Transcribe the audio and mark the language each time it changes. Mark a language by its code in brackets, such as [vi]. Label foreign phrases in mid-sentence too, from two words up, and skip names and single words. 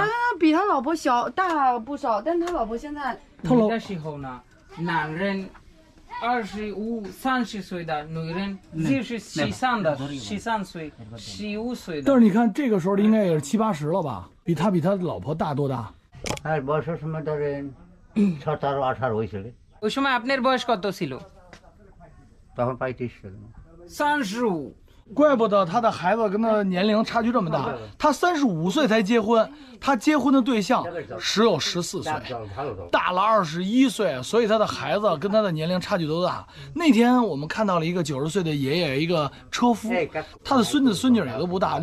[zh] 他比他老婆大不少，但是他老婆现在那个时候呢，男人25、30岁的，女人就是13岁、15岁的。但是你看这个时候应该也是70、80了吧？比他老婆大多大 [bn] বয়সের সময় ধরেন 17, 18 হয়েছিল। ওই সময় আপনার বয়স কত ছিল? তখন 35 ছিল। [zh] 35。怪不得他的孩子跟他年龄差距这么大。他35岁才结婚，他结婚的对象只有14岁，大了21岁，所以他的孩子跟他的年龄差距都大。那天我们看到了一个90岁的爷爷，一个车夫，他的孙子孙女也都不大。